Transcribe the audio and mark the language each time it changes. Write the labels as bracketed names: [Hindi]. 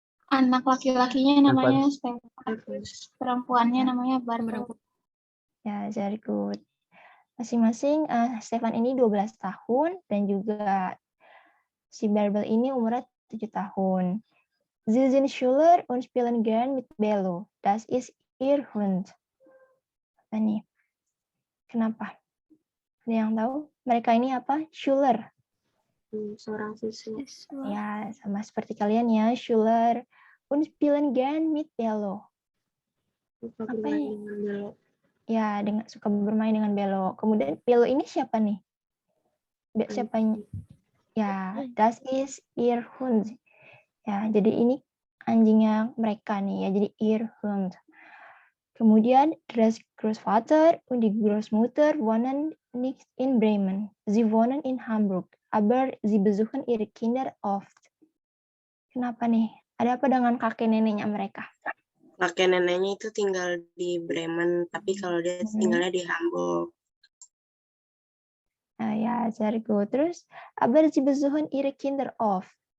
[Indonesian] Anak laki-lakinya namanya Stefan. Perempuannya namanya Barbara. [English] Ya, very good. [Indonesian] Masing-masing Stefan ini 12 tahun dan juga si Bärbel ini umurnya 7 tahun. [German] Sie sind Schüler und spielen gern mit Bello. Das ist ihr Hund. [Indonesian] Apa nih? Kenapa? Ada yang tahu? Mereka ini apa? Schüler. Seorang siswa. Ya, sama seperti kalian ya. [German] Schüler und spielen gern mit Bello. [Indonesian] Suka Apa bermain ini? dengan belok. Ya, suka bermain dengan Bello. Kemudian Bello ini siapa nih? Siapanya? Ya, [German] das ist ihr Hund. [Indonesian] Ya, jadi ini anjingnya mereka nih ya, jadi [German] ihr Hund. Kemudian das Großvater und die Großmutter wohnen nicht in Bremen. Sie wohnen in Hamburg, aber sie besuchen ihre Kinder oft. [Indonesian] Kenapa nih? Ada apa dengan kakek neneknya mereka? Kakek neneknya itu tinggal di Bremen, tapi kalau dia tinggalnya di Hamburg. [German] Ya, sehr gut. [Indonesian] Terus, [German] aber sie besuchen ihre Kinder oft.